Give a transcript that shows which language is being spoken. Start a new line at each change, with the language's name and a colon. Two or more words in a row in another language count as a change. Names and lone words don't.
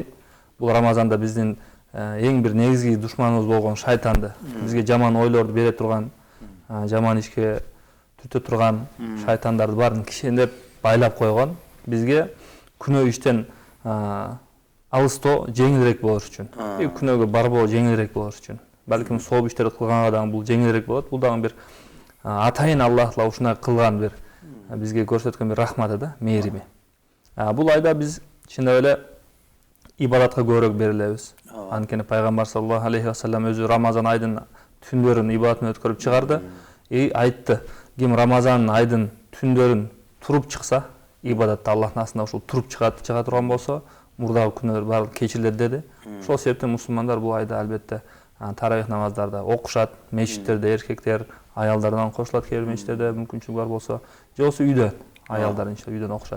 Kyrgyz: Бул Рамазанда биздин эң бир негизги душманыбыз болгон шайтанды, бизге жаман ойлорду бере турган, жаман ишке түртө турган шайтандарды баарын кишендеп байлап койгон, бизге күнөө иштен алыстоо жеңилирээк болуш үчүн, күнөөгө барбоо жеңилирээк болуш үчүн. Балким сооп иштерди кылганга дагы бул жеңилирээк болот. Бул дагы бир атайын Аллах Таала ушундай кылган бир бизге көрсөткөн бир рахматы да, мээрими. Бул айда биз чындап эле ибадатка көбүрөөк берилебиз. Анткени пайгамбар
Arabic: صلى الله عليه وسلم
Kyrgyz: өзү Рамазан айдын түндөрүн ибадат менен өткөрүп чыгарды. Айтты, ким Рамазан айдын түндөрүн туруп чыкса, ибадатта Аллахтын астында ушул туруп чыга турган болсо, мурдагы күнөөлөр баары кечирилет деди. Ошол себептен мусулмандар бул айда албетте таравих намаздарды окушат, мечиттерде эркектер, аялдардан кошулат, кээ бир мечиттерде мүмкүнчүлүк бар болсо, же болбосо үйдө аялдар иншалла үйдөн окушат.